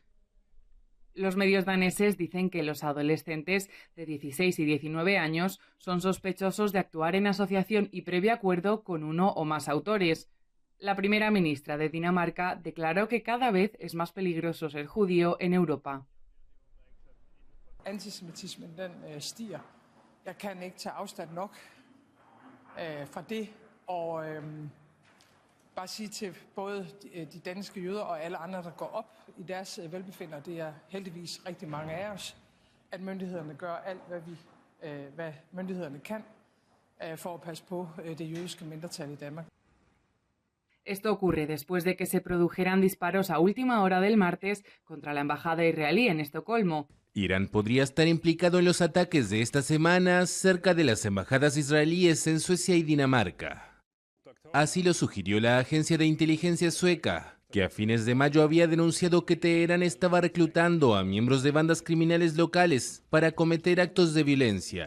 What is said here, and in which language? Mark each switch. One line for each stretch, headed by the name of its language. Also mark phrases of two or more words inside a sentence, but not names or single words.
Spanish: Los medios daneses dicen que los adolescentes de 16 y 19 años son sospechosos de actuar en asociación y previo acuerdo con uno o más autores. La primera ministra de Dinamarca declaró que cada vez es más peligroso ser judío en Europa.
Danish: Antisemitismen stiger. Jeg kan ikke tage afstand nok fra det, og bare sige til både de danske jøder og alle andre, der går op i deres velbefindende, det er heldigvis rigtig mange af os, at myndighederne gør alt, hvad myndighederne kan for at passe på det jødiske mindretal i Danmark.
Spanish: Esto ocurre después de que se produjeran disparos a última hora del martes contra la embajada israelí en Estocolmo. Irán podría estar implicado en los ataques de esta semana cerca de las embajadas israelíes en Suecia y Dinamarca. Así lo sugirió la agencia de inteligencia sueca, que a fines de mayo había denunciado que Teherán estaba reclutando a miembros de bandas criminales locales para cometer actos de violencia.